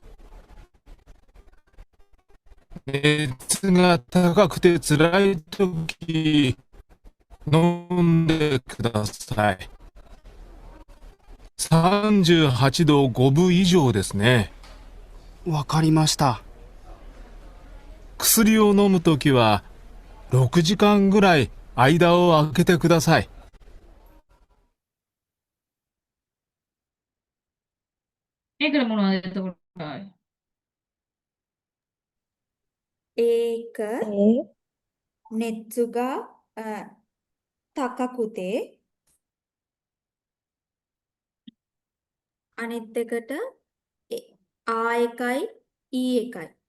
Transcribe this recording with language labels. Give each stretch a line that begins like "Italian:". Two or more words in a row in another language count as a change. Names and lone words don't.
Japanese: 熱が高くて辛いとき、飲んでください。38度5分以上ですね。わかりました。薬を飲むときは、6時間ぐらい間を空けてください。
Sinhala: ඒකට මොනවද එතකොට? ඒක
Japanese: 熱が高くて
Sinhala: අනිත් එකට ආ එකයි ඊ එකයි.